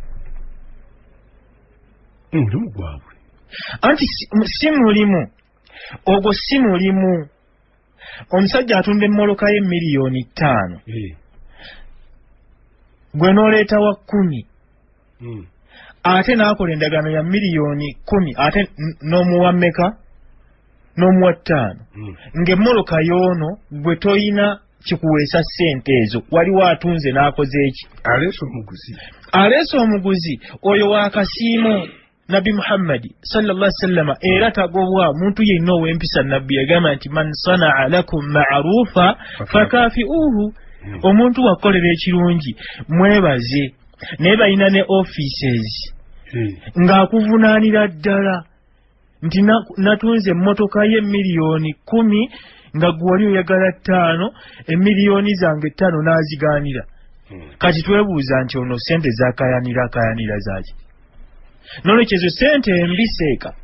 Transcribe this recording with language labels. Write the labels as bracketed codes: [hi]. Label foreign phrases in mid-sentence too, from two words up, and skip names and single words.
[lg] anti si mulimu ogwo si mulimu omusajja atunda emmoloka ye miliyoni 5 gwe n'oleeta wa 10 ate n'akola endagaano ya miliyoni 10 ate n'omuwa mmeka n'omuwa 5 ng'emmoloka y'ono gwe toyina kikuweesa ssente ezo waliwo atunze n'akoze eki aleese omuguzi oyo wakasiimo Nabi Muhammad [ar] صلى الله عليه وسلم [lg] era tagobwa muntu yenna ow'empisa nabbi yagamba nti [ar] من صنع إليكم معروفا فكافئوه [lg] omuntu wakolera ekirungi mwebaze naye balina ne offices ng'akuvunaanira ddala nti natunze emmotoka ye miliyoni 10 nga gwe wali oyagala 5 emiliyoni zange 5 n'azigaanira kati twebuuza nti ono sente zakayanira zaki nolwekyo ezo sente embi seeka